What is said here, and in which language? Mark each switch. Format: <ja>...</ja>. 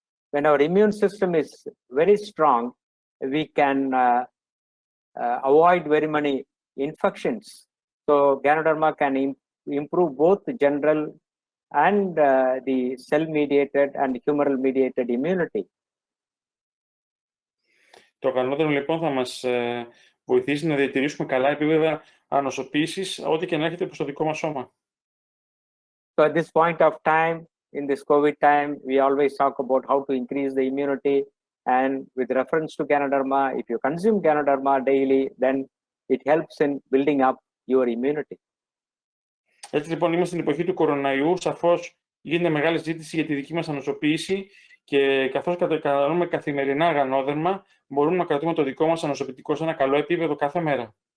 <en>When our immune system is very strong, we can avoid very many infections. So Ganoderma can improve both the general and the cell-mediated and humoral-mediated immunity.</en> <el>Το γανόδερμο λοιπόν θα μας βοηθήσει να διατηρήσουμε καλά επίπεδα ανοσοποίησης, ό,τι και να έχετε προς το δικό μας σώμα.</el> <en>So at this point of time, in this COVID time, we always talk about how to increase the immunity, and with reference to Ganoderma, if you consume Ganoderma daily, then it helps in building up your immunity.</en> <el>Έτσι λοιπόν είμαστε στην εποχή του κοροναϊού, σαφώς γίνεται μεγάλη ζήτηση για τη δική μας ανοσοποίηση, και καθώς καταναλώνουμε καθημερινά γανόδερμα, μπορούμε να κρατούμε το δικό μας ανοσοποιητικό σε ένα καλό επίπεδο κάθε μέρα.</el>